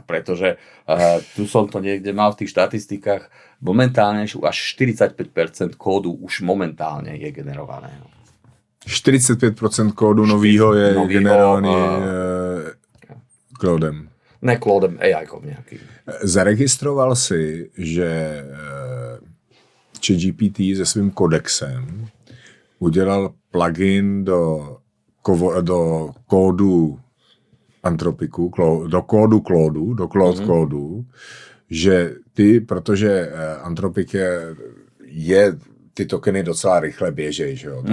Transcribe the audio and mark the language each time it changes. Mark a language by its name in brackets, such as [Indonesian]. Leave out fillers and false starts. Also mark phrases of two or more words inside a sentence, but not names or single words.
[Slovak] Pretože tu som to niekde mal v tých štatistikách, momentálne až 45% kódu už momentálne je generované. [Czech] 45% kódu novýho je generovaný klódem. Ne klódem, AI-kom nejaký. Zaregistroval si, že ChatGPT se svým kodexem udělal plugin do kódu Anthropiku, do kódu Claudu, do Claude kódu, že protože Anthropic je ty tokeny docela rychle běžej, že jo?